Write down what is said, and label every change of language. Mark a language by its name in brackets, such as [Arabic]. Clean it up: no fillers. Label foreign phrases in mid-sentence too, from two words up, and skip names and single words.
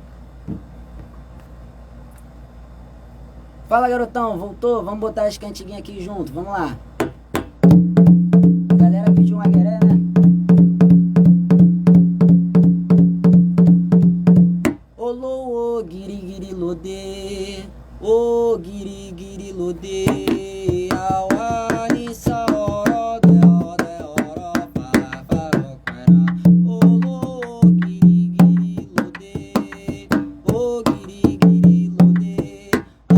[Portuguese] Fala, garotão, voltou? Vamos botar as cantiguinhas aqui junto, vamos lá. A galera pediu um agueré, né? [Yoruba] Olô, ô, guiri, guiri, lodê. Ô, guiri, guiri, lodê. Awani, saoró, deó, deóró, fafaro, quera. Olô, guiri, guiri, lodê. Ô, guiri, guiri, lodê.